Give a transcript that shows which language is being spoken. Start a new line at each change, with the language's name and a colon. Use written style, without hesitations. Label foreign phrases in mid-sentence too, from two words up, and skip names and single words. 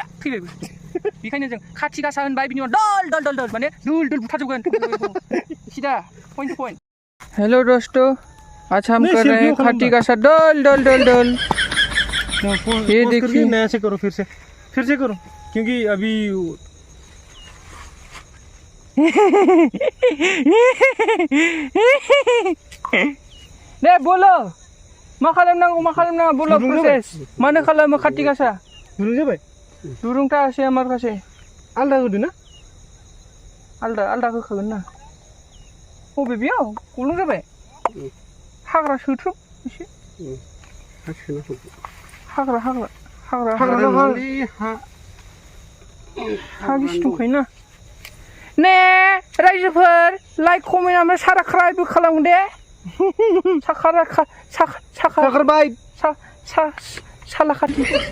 Bodo: थैबायबो बेखायनो जों खाथि गासा होनबाय बिनि उनाव दल माने दुल बुथारजोबगोन सीधा पॉइंट पॉइंट।
Hindi: हेलो दोस्तों, आज हम कर रहे हैं खाटी गासा दल। ये देखिए, नया से करो, फिर से करो, क्योंकि अभी
Bodo: दे बोलो मा खालामनांगौ बोलो प्रसेस मानो खालामो खाथि गासा दुरुं जाबाय
Bangla: দুরুংটা এসে আমার কাছে
Bodo: आलदा होदो ना आलदा होखागोन ना बबे बेयाव गब्लं जाबाय हाग्रा सोथ्रोब एसे हाग्रा हा गिसि दंखायोना ने रायजोफोर
English: like comment
Bodo: ओमफ्राय साबस्क्राइबबो खालामो दे सालाखाथि